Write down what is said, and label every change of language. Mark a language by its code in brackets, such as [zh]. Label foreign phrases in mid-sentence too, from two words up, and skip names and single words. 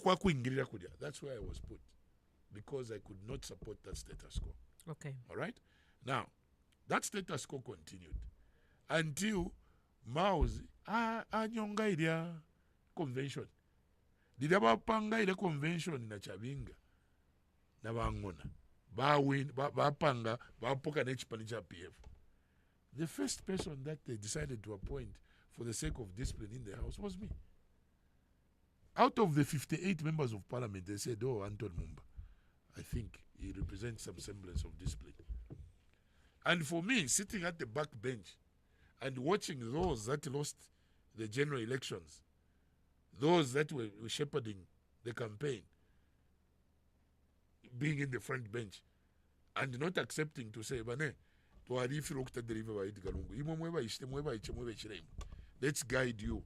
[en] That's where I was put. Because I could not support that status quo. Okay. All right? Now, that status quo continued until Mao's [bem] anyonga ile [en] convention. [bem] Did abapanga ile convention na Chabinga na bangona. Bapanga bapoka na chipani cha PF. [en] The first person that they decided to appoint for the sake of discipline in the house was me. Out of the 58 members of parliament, they said, oh, Anton Mumba, I think he represents some semblance of discipline. And for me, sitting at the back bench and watching those that lost the general elections, those that were shepherding the campaign, being in the front bench, and not accepting to say, let's guide you.